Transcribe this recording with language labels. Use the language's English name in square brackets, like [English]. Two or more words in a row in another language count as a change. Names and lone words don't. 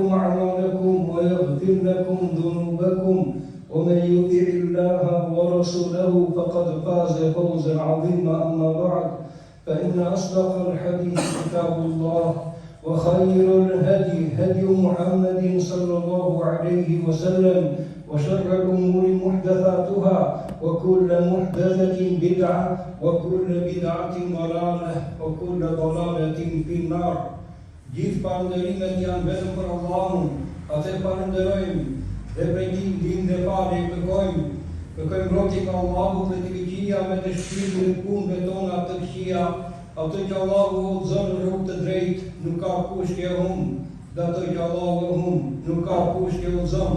[Arabic] أعمالكم ويغفر لكم ذنوبكم ومن يطع الله ورسوله فقد فاز فوزا عظيما أما بعد فإن أصدق الحديث كتاب الله وخير الهدي هدي محمد صلى الله عليه وسلم وشر الأمور محدثاتها وكل محدثة بدعة وكل بدعة ضلالة وكل ضلالة في النار. [Albanian] Gjithë falënderimet janë vetëm për Allahun, atë falënderojmë dhe prej tij ndihmë dhe falë kërkojmë mbrojtje nga Allahu dhe të këqija me të shpirtin e punëve tona të këqija, atë që Allahu udhëzon në rrugë të drejtë, nuk ka kush që e humb, dhe atë që Allahu e humb, nuk ka kush që e udhëzon.